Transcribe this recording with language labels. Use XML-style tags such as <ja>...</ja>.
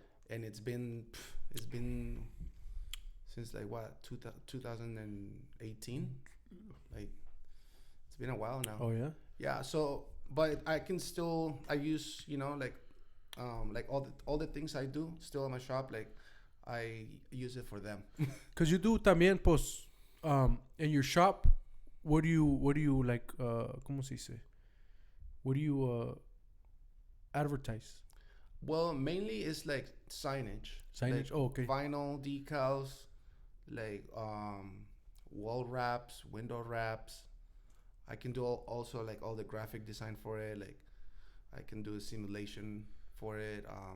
<en>And it's been since like what, 2018? Like, it's been a while now. Oh, yeah? Yeah, so... But I use, like all the things I do still in my shop, like I use it for them. Cause you do también, pues, in your shop, what do you like,</en> <es>¿cómo se dice?</es> <en>What do you advertise? Well, mainly it's like signage. Signage, like okay. Vinyl decals, like wall wraps, window wraps. I can do also like all the graphic design for it. Like I can do a simulation for it.</en>